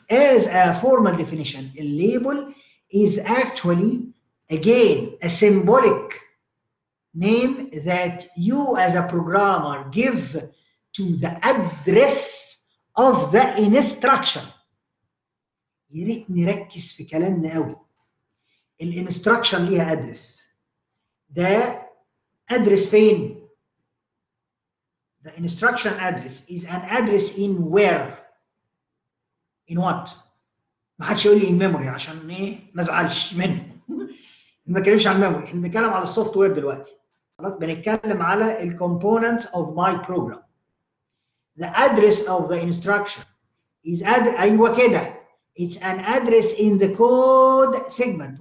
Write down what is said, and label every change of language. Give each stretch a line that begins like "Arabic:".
English: As a formal definition, a label is actually, again, a symbolic name that you as a programmer give to the address of the instruction.
Arabic: يا ريت نركز في كلامنا قوي. الانستراكشن ليها ادرس. ده ادرس فين؟
English: The instruction address is an address in where? In what?
Arabic: ما حدش يقول لي
English: in memory
Arabic: عشان ايه؟ ما ازعلش منه. ما بنتكلمش عن memory، احنا بنتكلم على السوفت وير دلوقتي. خلاص بنتكلم على ال
English: components of my program. The address of the instruction is ايوه كده. It's an address in the code segment.